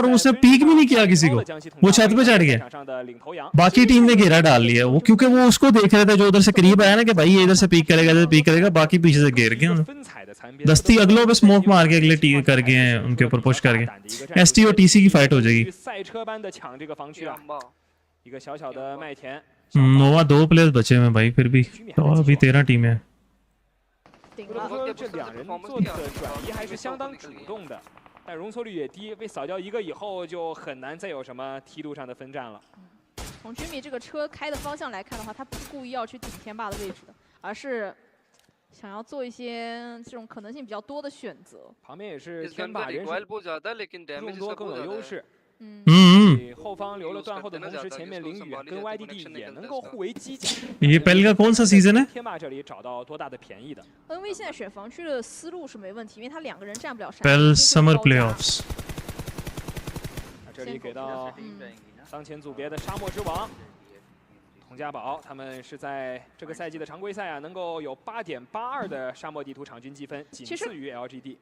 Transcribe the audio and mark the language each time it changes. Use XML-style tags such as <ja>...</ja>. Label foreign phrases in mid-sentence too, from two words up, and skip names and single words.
<hi>उसने पीक भी नहीं किया किसी को वो छत पे चढ़ गया बाकी टीम ने घेरा डाल लिया वो क्योंकि वो उसको देख रहे थे जो उधर से करीब आया ना कि भाई ये इधर से पीक करेगा बाकी पीछे से घेर गए दस्ती अगलों पे स्मोक मार के अगले टीम कर गए हैं उनके ऊपर पुश करके एसटी और टीसी की फाइट हो जाएगी नोवा 2 प्लेयर्स बचे हुए भाई फिर भी तो अभी 13 टीमें हैं</hi> <zh>不得不说，这两人做的转移还是相当主动的。 但容错率也低，被扫掉一个以后就很难再有什么梯度上的分站了。从 Jimmy 这个车开的方向来看的话，他不是故意要去顶天霸的位置的，而是想要做一些这种可能性比较多的选择。旁边也是天霸人数众多更有优势。后方留了断后的同时，前面林宇跟 YDD 也能够互为机甲。</zh> <hi>ये पहले का कौन सा सीजन है?</hi> <zh>天霸这里找到多大的便宜的？NV 现在选防区的思路是没问题，因为他2个人占不了山。 Pel Summer Playoffs。这里给到当前组别的沙漠之王。洪家宝他们是在这个赛季的常规赛啊，能够有8.82的沙漠地图场均积分，仅次于 LGD。</zh>